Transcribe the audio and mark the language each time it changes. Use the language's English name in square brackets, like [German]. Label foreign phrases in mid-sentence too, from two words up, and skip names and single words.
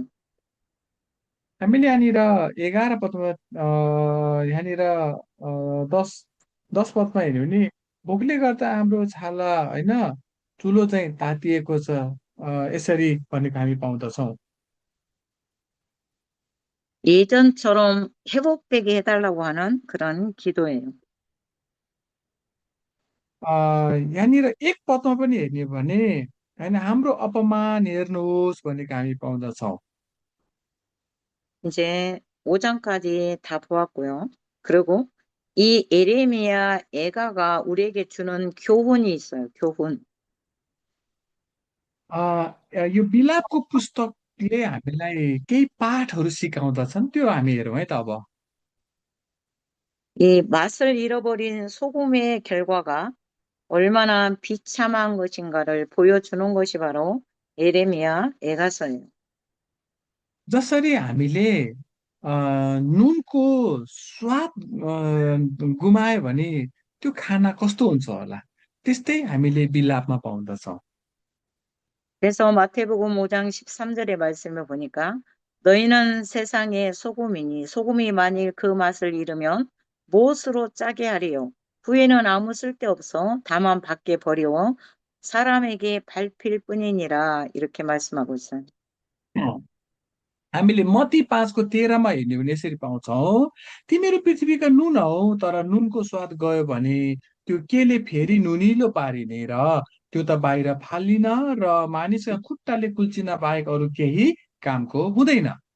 [Nepali] हामीले यहाँनिर 11 पदमा यहाँनिर 10 पदमा हेर्यो भने भोकले गर्दा हाम्रो छाला होइन चुलो चाहिँ तातिएको छ यसरी भनेको हामी पाउँदछौँ। [Korean] 예전처럼 회복되게 해달라고 하는 그런 기도예요. [Nepali] यहाँनिर 1 पदमा पनि हेर्ने भने होइन हाम्रो अपमान हेर्नुहोस् भनेको हामी पाउँदछौँ। [Korean] 이제 5장까지 다 보았고요. 그리고 이 에레미야 애가가 우리에게 주는 교훈이 있어요. 교훈. [Nepali] यो बिलापको पुस्तकले हामीलाई केही पाठहरू सिकाउँदछन् त्यो हामी हेरौँ है त अब। [Korean] 이 맛을 잃어버린 소금의 결과가 얼마나 비참한 것인가를 보여주는 것이 바로 에레미야 애가서예요. [Nepali] जसरी हामीले नुनको स्वाद गुमायो भने त्यो खाना कस्तो हुन्छ होला त्यस्तै हामीले बिलापमा पाउँदछौँ। [Korean] 그래서 마태복음 5장 13절의 말씀을 보니까 너희는 세상의 소금이니 소금이 만일 그 맛을 잃으면 무엇으로 짜게 하리요? 후에는 아무 쓸데없어 다만 밖에 버리워 사람에게 밟힐 뿐이니라 이렇게 말씀하고 있어요. [Nepali] हामीले मत्ती 5:13 हेर्ने भने यसरी पाउँछौ, तिमीहरू पृथ्वीका नुन हौ, तर नुनको स्वाद गयो भने त्यो केले फेरि नुनिलो पारिने र त्यो त बाहिर फालिन र मानिसका खुट्टाले कुल्चिन बाहेक अरू केही कामको हुँदैन।